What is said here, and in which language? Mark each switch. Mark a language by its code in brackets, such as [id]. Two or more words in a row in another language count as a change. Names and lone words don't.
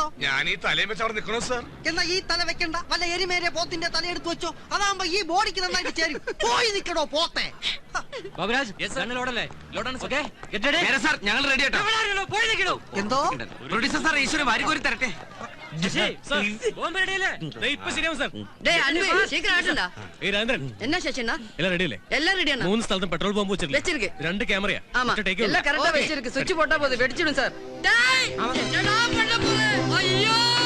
[ml] ഞാൻ ഈ തലയും വെച്ച് അവിടെ നിൽക്കണോ സാർ? എന്നാ ഈ തല വെക്കണ്ട, വല്ല എരിമേരെ പോത്തിന്റെ തലയെടുത്ത് വെച്ചോ. അതാകുമ്പോ ഈ ബോഡിക്ക് നന്നായിട്ട് ചേരും. പോയി നിൽക്കണോ പോത്തെ. ഞങ്ങൾ റെഡി ആട്ടോ. എന്തോ പ്രൊഡ്യൂസർ സാർ ഈശ്വരൻ വാരിക്കോരി തരട്ടെ. [ta] என்ன சேஷனா எல்லாம் ரெடி இல்ல? எல்லாம் ரெடியானா? [ml] 3 സ്ഥലത്തും [en] petrol bomb [ta] வெச்சிருக்கு. 2 கேமரா. ஆமா, எல்லாம் கரெக்ட்டா வெச்சிருக்கு. சுவிட்ச் போட்டா போதும், வெடிச்சிடும் சார். டேய், என்னடா பண்ண போற? ஐயோ!